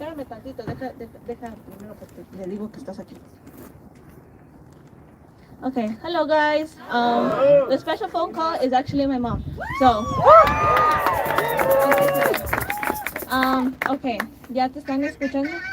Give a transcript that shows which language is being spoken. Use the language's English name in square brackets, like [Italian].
[Spanish] ratito, deja primero porque le digo que estás aquí. [English] Okay, hello guys. The special phone call is actually my mom. [Spanish] So, okay, ¿ya te están escuchando?